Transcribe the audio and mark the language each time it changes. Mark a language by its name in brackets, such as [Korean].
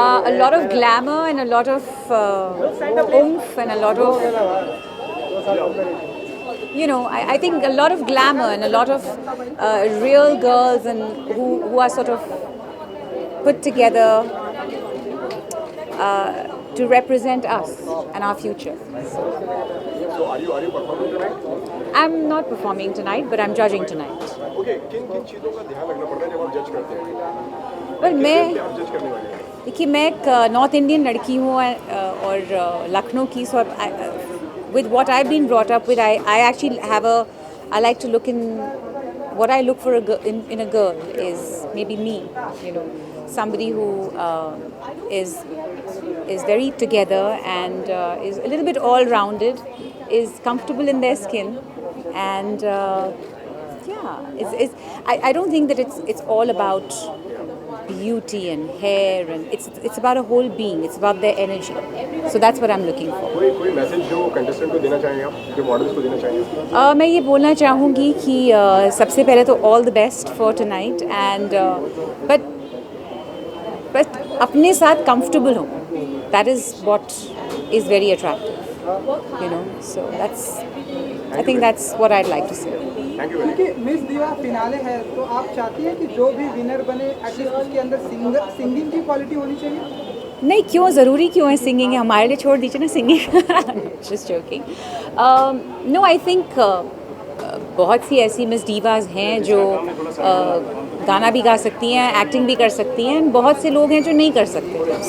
[English] A lot of glamour and a lot of oomph and a lot of, I think a lot of glamour and a lot of real girls and who are sort of put together to represent us and our future. So are you performing tonight? I'm not performing tonight, but I'm judging tonight. [Hindi] Okay, किन चीज़ों का ध्यान रखना पड़ता है जब आप जज करते हैं? [English] Well, [Hindi] आप जज करने वाले हैं? देखिए मैं एक नॉर्थ इंडियन लड़की हूँ और लखनऊ की, [English] so with what I've been brought up with, I actually I like to look in what I look for in a girl is maybe me, somebody who is very together and is a little bit all-rounded, is comfortable in their skin, and I don't think that it's all about beauty and hair, and it's about a whole being. It's about their energy. So that's what I'm looking for. [Hindi] कोई message जो contestant को देना चाहेंगे आप, जो models को देना चाहेंगे? मैं ये बोलना चाहूँगी कि सबसे पहले तो [English] all the best for tonight, and but [Hindi] अपने साथ comfortable हो. [English] That is what is very attractive, So I think that's what I'd like to say. Thank you very [Hindi] क्योंकि मिस दीवा फिनाले है तो आप चाहती हैं कि जो भी विनर बने एटलीस्ट उसके अंदर सिंगिंग की क्वालिटी होनी चाहिए? नहीं, क्यों ज़रूरी क्यों है सिंगिंग? हमारे लिए छोड़ दीजिए ना singing. Just joking. [English] no, I think [Hindi] बहुत सी ऐसी मिस डीवाज हैं जो गाना भी गा सकती हैं, एक्टिंग भी कर सकती हैं, बहुत से लोग हैं जो नहीं कर सकते।